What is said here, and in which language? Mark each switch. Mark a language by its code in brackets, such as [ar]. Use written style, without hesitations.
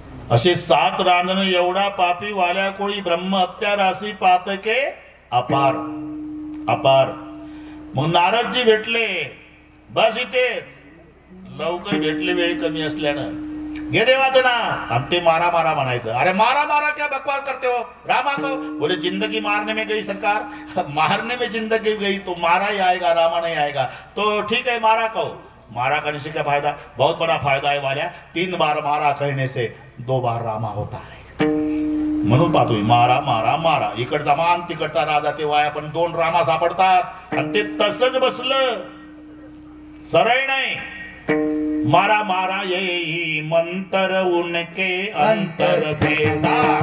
[mr] असे 7 रांजणं एवढा पापी वाल्या कोळी. ब्रह्महत्या राशी पातके अपार अपार. मग नारदजी भेटले. बस इथेच लवकर भेटले वेळ कमी असल्यानं. घे देवाचं नाव आणि ते मारा मारा म्हणायचं. [hi] अरे मारा मारा क्या बकवास करते हो रामा को. बोले जिंदगी मारने में गई सरकार, मारने में जिंदगी गई तो मारा ही आएगा, रामा नहीं आएगा. तो ठीक है मारा कहो. मारा करने से क्या फायदा. बहुत बड़ा फायदा है वाल्या. 3 बार मारा कहने से 2 बार रामा होता है. [mr] म्हणून पाहतोय मारा मारा मारा. इकडचा मान तिकडचा राजा ते वाया पण 2 रामा सापडतात. आणि ते तसंच बसलं. सरळ नाही. [hi] मारा मारा यही मंत्र उनके अंतर भेदा.